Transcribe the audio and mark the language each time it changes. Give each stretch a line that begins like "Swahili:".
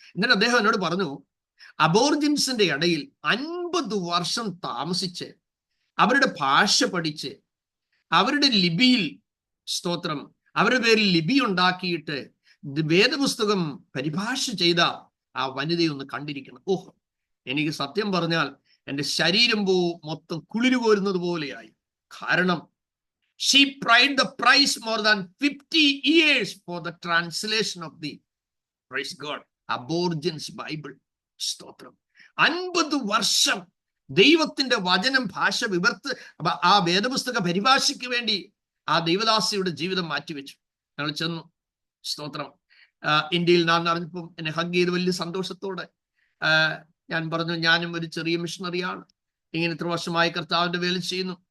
Malayalam: എന്നിട്ട് അദ്ദേഹം എന്നോട് പറഞ്ഞു, അബോർജിൻസിന്റെ ഇടയിൽ 50 വർഷം താമസിച്ച് അവരുടെ ഭാഷ പഠിച്ച് അവരുടെ ലിപിയിൽ, സ്തോത്രം, അവരുടെ പേരിൽ ലിപി ഉണ്ടാക്കിയിട്ട് വേദപുസ്തകം പരിഭാഷ ചെയ്ത ആ വനിതയൊന്ന് കണ്ടിരിക്കണം. ഓഹ്, എനിക്ക് സത്യം പറഞ്ഞാൽ എൻ്റെ ശരീരം മൊത്തം കുളിരു കോരുന്നത് പോലെയായി.
English: കാരണം she paid the price more than 50 years for the translation of the, praise God, Aborigines Bible.
Malayalam: സ്തോത്രം. 50 വർഷം ദൈവത്തിന്റെ വചനം ഭാഷ ആ വേദപുസ്തക പരിഭാഷയ്ക്ക് വേണ്ടി ആ ദൈവദാസിയുടെ ജീവിതം മാറ്റിവെച്ചു. ഞങ്ങൾ ചെന്നു. സ്തോത്രം. ഇന്ത്യയിൽ ഞാൻ അറിഞ്ഞപ്പം എന്നെ ഹഗ് ചെയ്ത് വലിയ സന്തോഷത്തോടെ ഞാൻ പറഞ്ഞു, ഞാനും ഒരു ചെറിയ മിഷണറിയാണ്, ഇങ്ങനെ ഇത്ര വർഷമായി കർത്താവിന്റെ വേല ചെയ്യുന്നു.